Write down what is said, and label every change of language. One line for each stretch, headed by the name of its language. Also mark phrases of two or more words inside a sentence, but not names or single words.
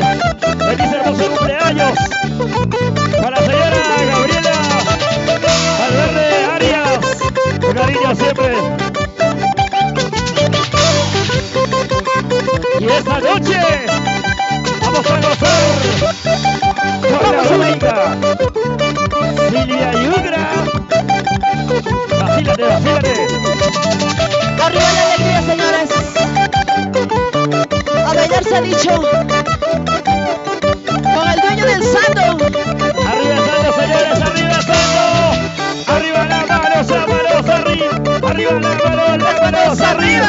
Spanish: Feliz hermoso cumpleaños para la señora Gabriela Valverde Arias. Con cariño siempre. Y esta noche vamos a gozar con la única Silvia Yugra. Vacílate, vacílate. Arriba la alegría, señores. A bailar se ha dicho. Con el dueño del santo. Arriba Santo, señores, arriba Santo. Arriba las manos arriba. Arriba las manos arriba.